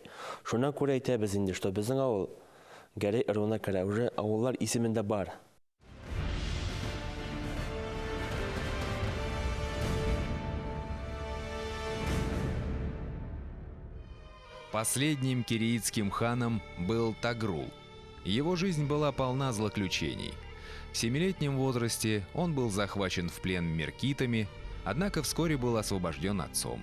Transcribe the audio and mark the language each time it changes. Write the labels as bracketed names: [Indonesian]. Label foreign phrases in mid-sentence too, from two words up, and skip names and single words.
[Tatar] Шуннан күрә әйтәбез инде, что безнең авыл Гәрәй ыруына керә, уже авыллар исемендә бар. [Russian] Последним киреитским ханом был Тогрул. Его жизнь была полна злоключений. В 7-летнем возрасте он был захвачен в плен меркитами, однако вскоре был освобожден отцом.